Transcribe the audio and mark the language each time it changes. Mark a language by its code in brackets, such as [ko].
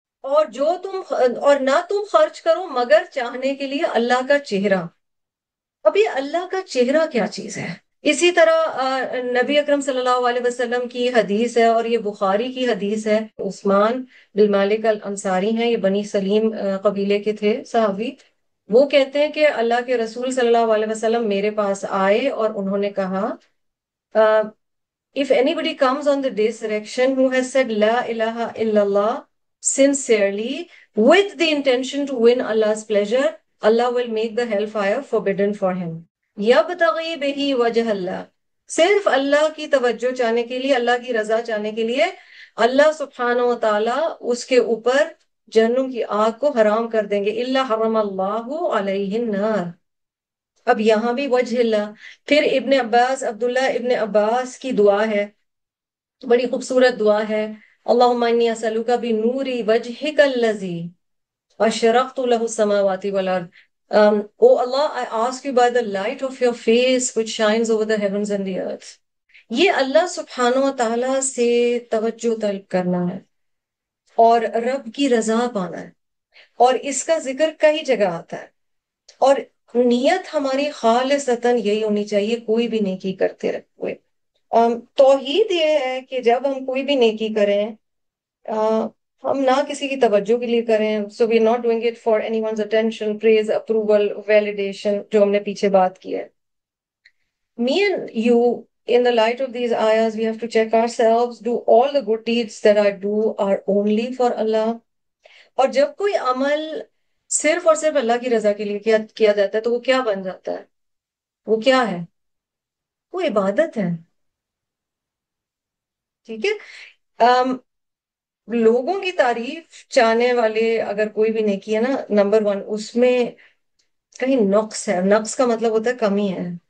[ur] اور نہ تم خرچ کرو مگر چاہنے کے لیے اللہ کا چہرہ. اب یہ اللہ کا چہرہ کیا چیز ہے؟ اسی طرح نبی اکرم صلی اللہ علیہ وسلم کی حدیث ہے، اور یہ بخاری کی حدیث ہے. عثمان بن مالک الانصاری ہیں، یہ بنی سلیم قبیلے کے تھے صحابی. وہ کہتے ہیں کہ اللہ کے رسول صلی اللہ علیہ وسلم میرے پاس آئے اور انہوں نے کہا [en] if anybody comes on the resurrection who has said la ilaha illallah sincerely with the intention to win Allah's pleasure, Allah will make the hellfire forbidden for him. [ar] یبتغی بہ وجہ اللہ. [ur] صرف اللہ کی توجہ چاہنے کے لیے، اللہ کی رضا چاہنے کے لیے اللہ سبحانہ و تعالیٰ اس کے اوپر جہنم کی آگ کو حرام کر دیں گے. [ar] الا حرم اللہ علیہ النار. [ur] اب یہاں بھی وجہ اللہ. پھر ابن عباس، عبداللہ ابن عباس کی دعا ہے، بڑی خوبصورت دعا ہے. [ar] اللہم انی اسألک بنور وجہک الذی اشرقت له السماوات والارض. [en] Oh Allah, I ask you by the light of your face which shines over the heavens and the earth. [ur] یہ اللہ سبحانہ و تعالیٰ سے توجہ طلب کرنا ہے اور رب کی رضا پانا ہے، اور اس کا ذکر کئی جگہ آتا ہے. اور نیت ہماری خالصتاً یہی ہونی چاہیے کوئی بھی نیکی کرتے ہوئے. توحید یہ ہے کہ جب ہم کوئی بھی نیکی کریں ہم نہ کسی کی توجہ کے لیے کریں. [en] so we not doing it for anyone's attention, praise, approval, validation, [ur] جو ہم نے پیچھے بات کی ہے. [en] Me and you, in the light of these ayahs, we have to check ourselves. Do all the good deeds that I do are only for Allah? [ur] اور جب کوئی عمل صرف اور صرف اللہ کی رضا کے لیے کیا جاتا ہے تو وہ کیا بن جاتا ہے؟ وہ کیا ہے؟ وہ عبادت ہے. ٹھیک ہے. لوگوں کی تعریف چاہنے والے اگر کوئی بھی نیکی ہے نا، نمبر 1 اس میں کہیں نقص ہے. نقص کا مطلب ہوتا ہے کمی ہے.